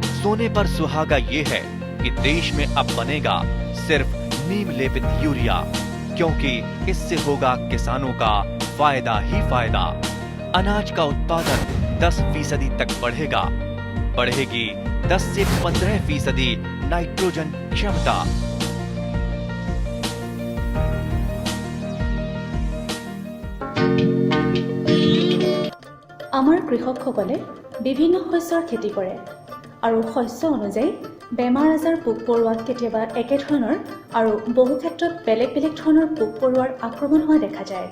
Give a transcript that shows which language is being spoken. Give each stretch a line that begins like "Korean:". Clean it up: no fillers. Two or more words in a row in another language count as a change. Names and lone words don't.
Hindi: सोने पर सुहागा ये है कि देश में अब बनेगा सिर्फ नीम लेपित यूरिया, क्योंकि इससे होगा किसानों का फायदा ही फायदा। अनाज का उत्पादन 10% तक बढ़ेगा। बढ़ेगी 10 से 15% नाइट्रोजन क्षमता।
Assamese: আমাৰ কৃষকসকলে বিভিন্ন শস্যৰ খেতি কৰে আৰু শস্য অনুযায়ী বেমাৰ আজাৰ পোক পৰুৱা কেতিয়াবা একে ধৰণৰ আৰু বহু ক্ষেত্ৰত বেলেগ বেলেগ ধৰণৰ পোক পৰুৱাৰ আক্ৰমণ হোৱা দেখা যায়।